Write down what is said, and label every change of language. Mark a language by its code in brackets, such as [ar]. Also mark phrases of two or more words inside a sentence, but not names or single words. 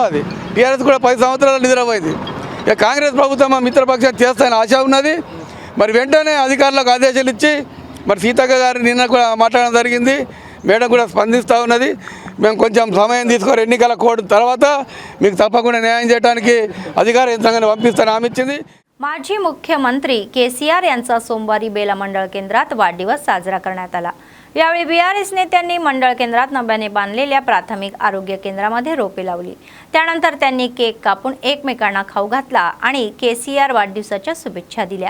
[te] అది టీఆర్ఎస్ కూడా 10 సంవత్సరాలు నిద్రపోయింది. ఇక కాంగ్రెస్ ప్రభుత్వం మా మిత్రపక్షం చేస్తాయని ఆశ ఉన్నది. మరి వెంటనే అధికారులకు ఆదేశాలు ఇచ్చి మరి సీతక్క గారు నిన్న కూడా మాట్లాడడం జరిగింది. మేడం కూడా స్పందిస్తూ ఉన్నది. మేము కొంచెం సమయం తీసుకోరు, ఎన్నికల కోడ్ తర్వాత మీకు తప్పకుండా న్యాయం చేయడానికి అధికార యంత్రాంగాన్ని पंपिస్తానని హామీ ఇచ్చింది. [mr] माजी मुख्यमंत्री केसीआर यांचा सोमवारी बेला मंडळ केंद्रात वाढदिवस साजरा करण्यात आला. यावेळी बीआरएस नेत्यांनी मंडळ केंद्रात नव्याने बांधलेल्या प्राथमिक आरोग्य केंद्रामध्ये रोपे लावली. त्यानंतर त्यांनी केक कापून एकमेकांना खाऊ घातला आणि केसीआर वाढदिवसाच्या शुभेच्छा दिल्या.